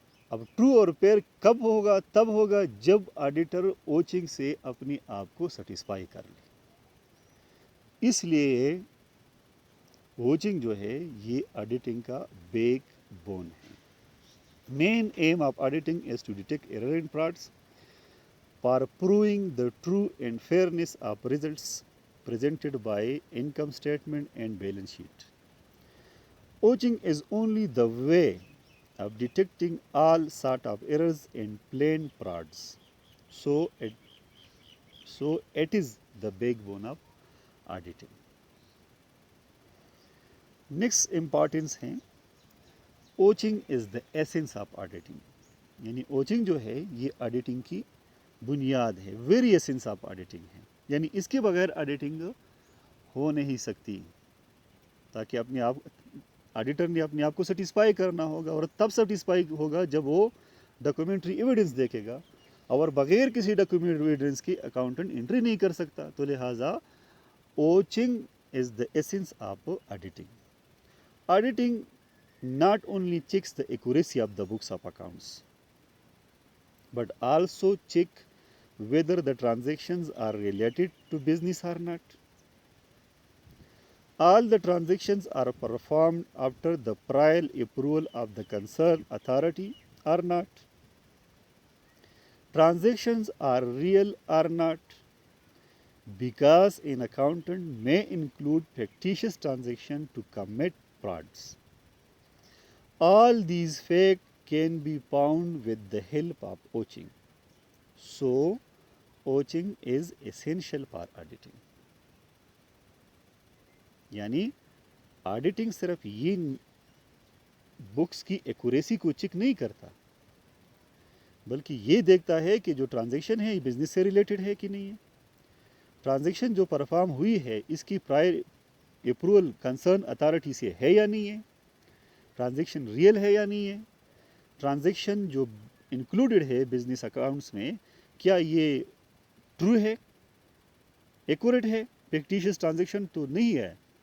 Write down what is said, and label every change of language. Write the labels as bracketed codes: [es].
[ur] اب ٹرو اور فیئر کب ہوگا؟ تب ہوگا جب آڈیٹر اوچنگ سے اپنے آپ کو سیٹسفائی کر لے. اس لیے اوچنگ جو ہے یہ آڈیٹنگ کا بیک بون ہے. [en] Main aim of auditing is to detect error and frauds for proving the true and fairness of results presented by income statement and balance sheet. Ouching is only the way of detecting all sort of errors and plain frauds. So it is the backbone of auditing. Next importance ہے vouching is the essence of auditing. [ur] یعنی اوچنگ جو ہے یہ auditing کی بنیاد ہے، [en] very essence of auditing [ur] ہے. یعنی اس کے بغیر آڈیٹنگ ہو نہیں سکتی. تاکہ اپنے آپ آڈیٹر نے اپنے آپ کو سیٹسفائی کرنا ہوگا، اور تب سیٹسفائی ہوگا جب وہ ڈاکومنٹری ایویڈنس دیکھے گا اور بغیر کسی ڈاکیومنٹ ایویڈنس کی اکاؤنٹنٹ انٹری نہیں کر سکتا. تو لہٰذا [en] Vouching is the essence of auditing. Auditing not only checks the accuracy of the books of accounts, but also check whether the transactions are related to business or not. All the transactions are performed after the prior approval of the concerned authority or not. Transactions are real or not, because an accountant may include fictitious transactions to commit frauds. All these facts can be found with the help of ouching. So, ouching is essential for auditing. [ur] یعنی auditing صرف یہ books کی accuracy کو check نہیں کرتا، بلکہ یہ دیکھتا ہے کہ جو ٹرانزیکشن ہے یہ بزنس سے ریلیٹڈ ہے کہ نہیں ہے. ٹرانزیکشن جو پرفارم ہوئی ہے اس کی پرائر اپروول کنسرن اتھارٹی سے ہے یا نہیں ہے، ٹرانزیکشن ریئل ہے یا نہیں ہے، ٹرانزیکشن جو انکلوڈڈ ہے بزنس اکاؤنٹس میں کیا یہ ٹرو ہے، ایکوریٹ ہے، فکٹیشیس ٹرانزیکشن تو نہیں ہے.